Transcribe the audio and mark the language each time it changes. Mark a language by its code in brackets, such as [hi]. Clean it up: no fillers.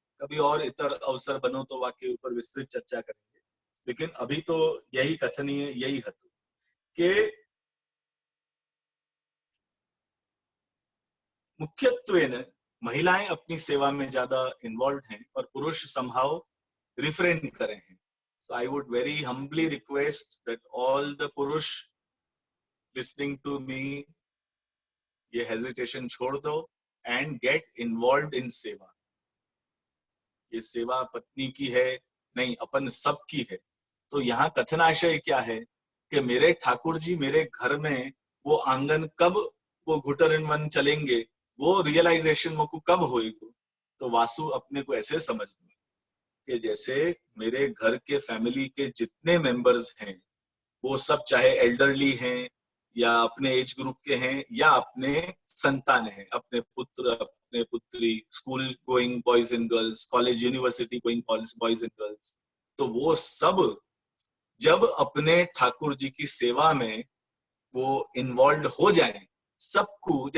[hi] कभी और इतर अवसर बनो तो वाक्य ऊपर विस्तृत चर्चा करेंगे, लेकिन अभी तो यही कथनीय, यही हेतु कि मुख्यत्वेन महिलाएं अपनी सेवा में ज्यादा इन्वॉल्व हैं और पुरुष संभाव रिफ्रेन करें हैं। [en] So I would very humbly request that all the पुरुष listening to me, [hi] ये हेजिटेशन छोड़ दो [en] and get involved in सेवा। [hi] ये सेवा पत्नी की है नहीं, अपन सब की है। तो यहाँ कथनाशय क्या है कि मेरे ठाकुर जी मेरे घर में वो आंगन कब वो घुटन वन चलेंगे, वो रियलाइजेशन मुझको कब होएगी। तो वासु अपने को ऐसे समझना कि जैसे मेरे घर के फैमिली के जितने मेंबर्स हैं वो सब चाहे एल्डरली हैं या अपने एज ग्रुप के हैं या अपने संतान हैं, अपने पुत्र, अपने पुत्री, school going boys and girls, college university going boys and girls, तो वो सब जब अपने ठाकुर जी की सेवा में वो इन्वॉल्व हो जाएं, सबको।